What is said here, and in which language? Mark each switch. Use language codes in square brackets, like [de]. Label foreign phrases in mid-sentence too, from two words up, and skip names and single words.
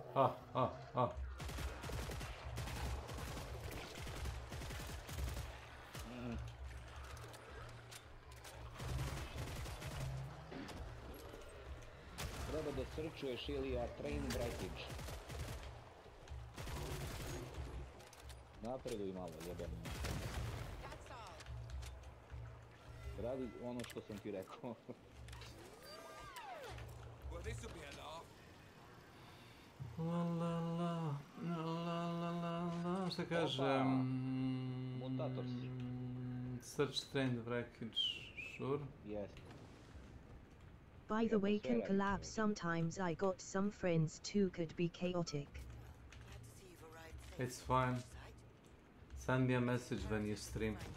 [sr] Treba da srčuješ ili [en] train breakage. [sr] Napreduj malo, jebeno. Radi ono što sam ti rekao. [en] Well, this'll be a laugh. [sr] Šta kažem? Mutator si. [en] Search train breakage, sure? Yes. By the way, can collab sometimes. I got some friends too, could be chaotic. It's fine. Send me a message when you stream.